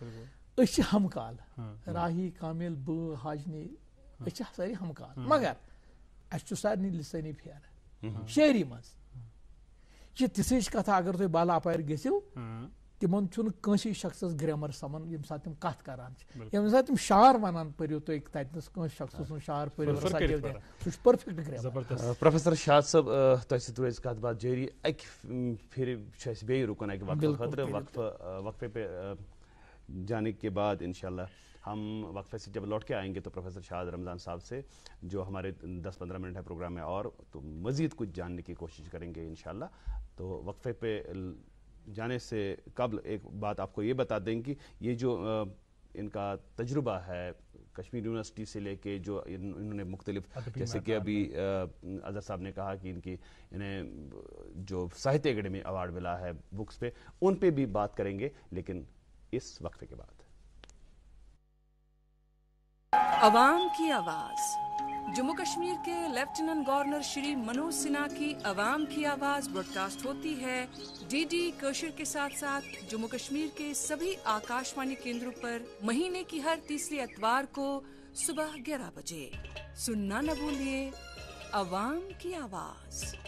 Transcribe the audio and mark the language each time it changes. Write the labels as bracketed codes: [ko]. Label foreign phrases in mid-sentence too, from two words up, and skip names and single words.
[ks] أسۍ چھِ ہمکال راہی کامل بہٕ حاجنی أسۍ چھِ سٲری ہمکال مگر اسہِ چھُ سارنٕے لسٲنی پھیرٕ شٲعری منٛز یہِ چھِ تِژھٕچ کتھا اگر تُہۍ بالا اپارِ گٔژھِو تِمن چھُنہٕ کٲنٛسے شخصس گریمر سمان ییٚمہِ ساتہٕ تِم کتھ کران چھِ ییٚمہِ ساتہٕ تِم شعر ونان پٔرِو تُہۍ تتنس کٲنٛسہِ شخصس سُنٛد شعر پٔرِو سُہ چھُ [en] perfect grammar. [ks] پروفیسر شاد صٲب تۄہہِ سۭتۍ روزِ کتھ باتھ جٲری اکہِ پھِرِ چھُ اسہِ بیٚیہِ رُکُن اکہِ وقفہٕ خٲطرٕ [ur] وقفہٕ جانے کے بعد انشاءاللہ ہم وقفے سے جب لوٹ کے آئیں گے تو پروفیسر شاد رمضان صاحب سے جو ہمارے 10-15 منٹ ہے پروگرام میں اور تو مزید کچھ جاننے کی کوشش کریں گے انشاءاللہ. تو وقفے پہ جانے سے قبل ایک بات آپ کو یہ بتا دیں کہ یہ جو ان کا تجربہ ہے کشمیر یونیورسٹی سے لے کے جو انہوں نے مختلف جیسے کہ ابھی اظہر صاحب نے کہا کہ انہیں جو ساہتیہ اکیڈمی ایوارڈ ملا ہے بکس پہ, ان پہ بھی بات کریں گے لیکن اس وقفے کے بعد. عوام کی آواز. جموں کشمیر کے لیفٹیننٹ گورنر شری منوج سنہا کی عوام کی آواز براڈ کاسٹ ہوتی ہے DD کوشر کے ساتھ ساتھ جموں کشمیر کے سبھی آکاشوانی کیندروں پر مہینے کی ہر تیسری اتوار کو صبح 11 بجے. سننا نہ بھولیے عوام کی آواز.